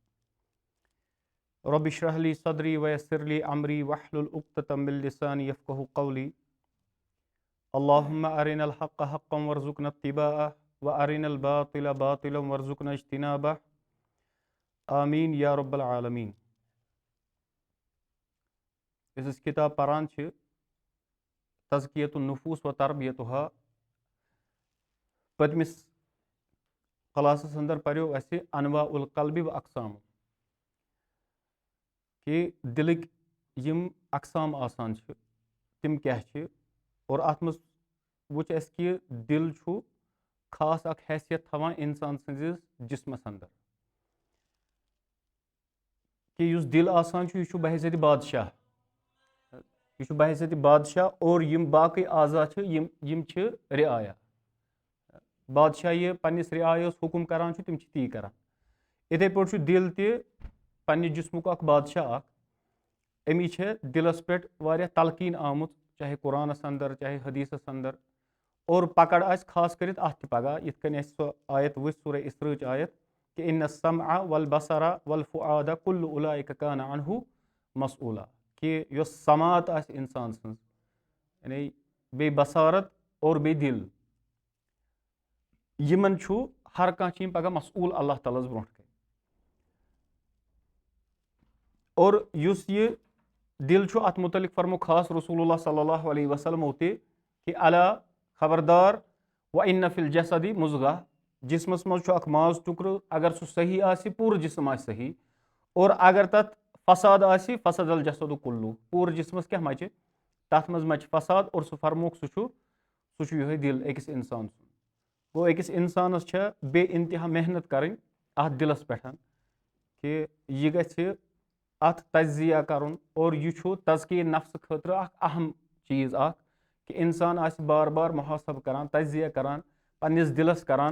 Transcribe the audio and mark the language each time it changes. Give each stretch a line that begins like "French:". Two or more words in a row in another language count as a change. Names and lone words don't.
Arabic: رب اشرح لي صدري ويسر لي أمري واحلل عقدة من لساني يفقهوا قولي. اللهم أرنا الحق حقا وارزقنا اتباعه وأرنا الباطل باطلا وارزقنا اجتنابه. آمین یا رب العالمین.
Kashmiri: یُس أسۍ کِتاب پران چھِ
Arabic: تزکیۃ النفوس و تربیتها،
Kashmiri: پٔتمِس کلاسس اندر پریو اَسہِ
Arabic: انواع القلب و اقسام،
Kashmiri: کہِ دِلٕکۍ یِم اقسام آسان چھِ تِم کیاہ چھِ، اور اَتھ منٛز وٕچھ اَسہِ کہِ دِل چھُ خاص اکھ حیثیت تھاوان اِنسان سٕنٛدِس جسمس اندر، کہ یُس دِل آسان چھُ یہِ چھُ بحیثیتِ بادشاہ، یہِ چھُ بحیثیتِ بادشاہ، اور یِم باقٕے اعضا چھِ یِم چھِ رعایا. بادشاہ یہِ پننِس رعایس حُکُم کران چھُ تِم چھِ تی کران. یِتھٕے پٲٹھۍ چھُ دِل تہِ پننہِ جسمُک اکھ بادشاہ اکھ. أمِس چھےٚ دِلس پٮ۪ٹھ واریاہ تلقیٖن آمٕژ، چاہے قرآنس اندر چاہے حدیثس اندر، اور پکڑ آسہِ خاص کٔرِتھ اتھ تہِ پگہہ، یِتھ کٔنۍ اَسہِ سۄ آیت وٕچھ سورہ اسرٕچ آیت کہ
Arabic: ان السمع والبصر والفؤاد كل اولئک کان عنہ مسؤولا،
Kashmiri: کہ یۄس سماعت آسہِ انسان سٕنٛز، یعنی بیٚیہِ بصارت اور بیٚیہِ دِل، یِمن چھُ ہر کانٛہہ چھِ یِم پگہہ مسؤول اللہ تعالیٰ ہس برونٛٹھ کَنہِ. اور یُس یہِ دِل چھُ اتھ متعلق فرمو خاص رسول اللہ
Arabic: صلی اللہ علیہ وسلمو
Kashmiri: تہِ کہ الا خبردار
Arabic: وان فی الجسدِ مضغہ،
Kashmiri: جسمس منٛز چھُ اکھ ماز ٹُکرٕ، اگر سُہ صحیح آسہِ پوٗرٕ جسم آسہِ صحیح، اور اگر تتھ فساد آسہِ
Arabic: فسد الجسد کُلوٗ،
Kashmiri: پوٗرٕ جسمس کیاہ مچہِ، تتھ منٛز مچہِ فساد. اور سُہ فرموکھ سُہ چھُ یِہوے دِل أکِس انسان سُنٛد. گوٚو أکِس انسانس چھےٚ بے انتہا محنت کرٕنۍ اتھ دِلس پٮ۪ٹھ کہ یہِ گژھِ اتھ تجزیہ کرُن، اور یہِ چھُ تزکیہ نفسہٕ خٲطرٕ اکھ اہم چیٖز اکھ کہ انسان آسہِ بار بار محاسبہٕ کران، تجزیہ کران، پننِس دِلس کران.